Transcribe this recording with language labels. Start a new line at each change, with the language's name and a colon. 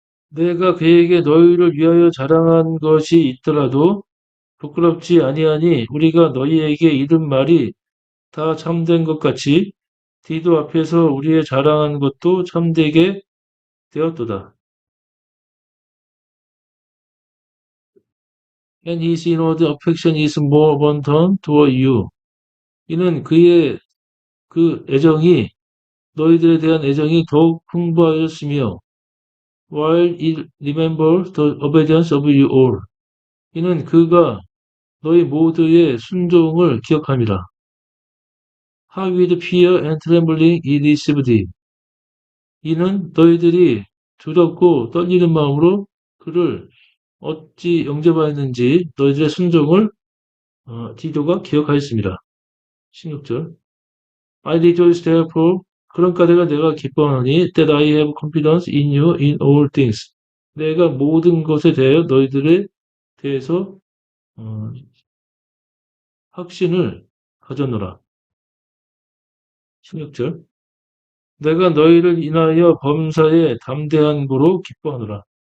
Korean: 내가 그에게 너희를 위하여 자랑한 것이 있더라도 부끄럽지 아니하니 우리가 너희에게 이른 말이 다 참된 것 같이 디도 앞에서 우리의 자랑한 것도 참되게 되었도다.
English: And his inward affection is more abundant toward you.
Korean: 이는 그의 그 애정이 너희들에 대한 애정이 더욱 풍부하였으며
English: while it remembers the obedience of you all.
Korean: 이는 그가 너희 모두의 순종을 기억함이라.
English: How with fear and trembling he received it.
Korean: 이는 너희들이 두렵고 떨리는 마음으로 그를 어찌 영접하였는지 너희들의 순종을 디도가 기억하였습니다. 16절.
English: I rejoice therefore
Korean: 그러니까 내가 기뻐하노니
English: that I have confidence in you in all things.
Korean: 내가 모든 것에 대하여 너희들에 대해서 어, 확신을 가졌노라. 16절. 내가 너희를 인하여 범사에 담대한 고로 기뻐하노라.